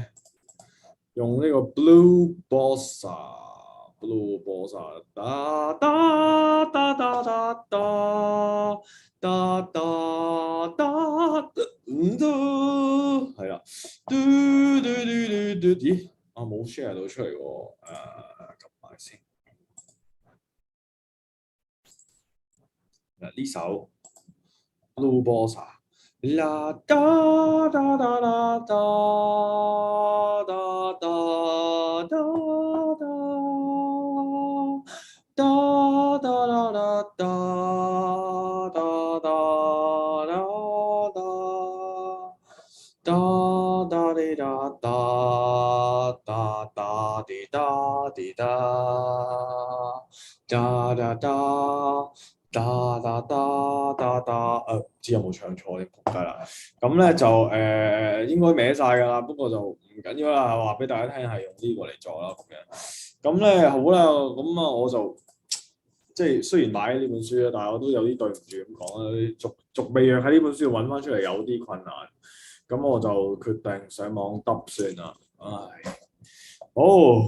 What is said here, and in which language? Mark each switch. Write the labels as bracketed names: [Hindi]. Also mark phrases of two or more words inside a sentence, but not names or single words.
[Cantonese] 用呢個 Blue Bossa，哒哒哒哒哒哒哒哒哒，係啦，咦？冇 share 到出嚟喎，撳埋先。嗱呢首 Blue Bossa。啦哒哒哒哒哒哒哒哒哒哒哒哒哒哒哒哒哒滴哒哒哒哒滴哒滴哒哒哒哒。哒哒哒哒哒，唔知有冇唱錯添，仆街啦！咁咧就應該歪晒㗎啦，不過就唔緊要啦，話俾大家聽係用呢個嚟做啦咁樣。咁咧好啦，咁啊我就即係雖然買咗呢本書啦，但係我都有啲對唔住咁講啦，逐味藥喺呢本書揾翻出嚟有啲困難，咁我就決定上網揼算啦，唉，好。